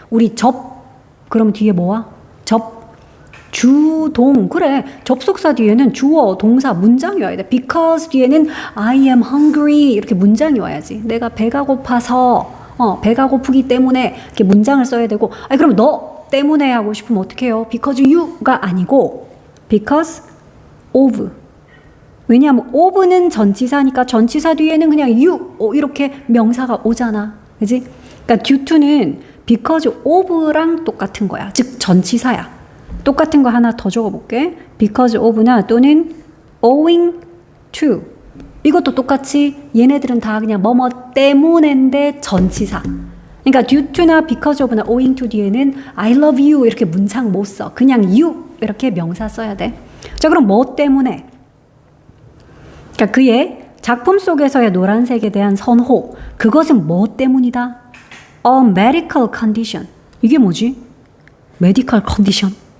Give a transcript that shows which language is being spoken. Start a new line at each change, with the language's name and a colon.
Korean: 우리 그럼 뒤에 뭐와? 주동. 그래. 접속사 뒤에는 주어, 동사, 문장이 와야 돼. because 뒤에는
English: I am hungry
Korean: 이렇게 문장이 와야지. 내가 배가 고파서 배가 고프기 때문에 이렇게 문장을 써야 되고. 아니 그럼 너 때문에 하고 싶으면 어떻게 해요?
English: because you
Korean: 가 아니고 because of. 왜냐하면 of는 전치사니까 전치사 뒤에는 그냥 you 이렇게 명사가 오잖아. 그지? 그러니까 due to는 because of랑 똑같은 거야. 즉 전치사야. 똑같은 거 하나 더 적어볼게. because of나 또는 owing to. 이것도 똑같이 얘네들은 다 그냥 뭐뭐 때문인데 전치사. 그러니까 due to나 because of나 owing to 뒤에는
English: I love you
Korean: 이렇게 문장 못 써. 그냥 you 이렇게 명사 써야 돼. 자, 그럼 뭐 때문에? 그러니까 그의 작품 속에서의 노란색에 대한 선호. 그것은 뭐 때문이다?
English: A medical condition.
Korean: 이게 뭐지? medical condition.